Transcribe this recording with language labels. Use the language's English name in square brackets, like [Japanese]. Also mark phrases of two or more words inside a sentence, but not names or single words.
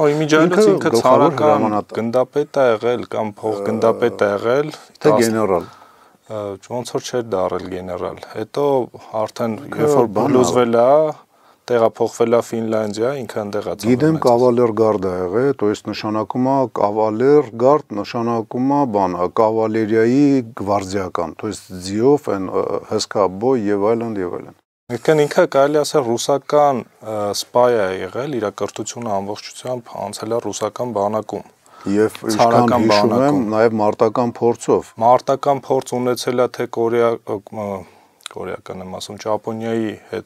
[Armenian] Իմիջայլոց ինքը ցարական գնդապետ է եղել կամ փոխգնդապետ է եղել, թե գեներալ։ Ոնց որ չէր դարել գեներալ։ Հետո արդեն երբ որ բլուզվել է, տեղափոխվել է Ֆինլանդիա, ինքը այնտեղ է ծնվել։ Գիտեմ կավալեր գարդ է եղել, [Russian] то есть [Armenian] նշանակում է կավալեր գարդ, նշանակում է բան, կավալերիայի գվարդիական, [Russian] то есть [Armenian] ձիով են հսկա բոյ եւ այլն եւ այլն։ Եկան ինքը կարելի ասել ռուսական սպայ է եղել, իր կրթությունը ամբողջությամբ անցել է ռուսական բանակում։ Եվ ինչքան հիշում եմ, նաև մարտական փորձով։ Մարտական փորձ ունեցել է թե կորեական եմ ասում, Ճապոնիայի հետ։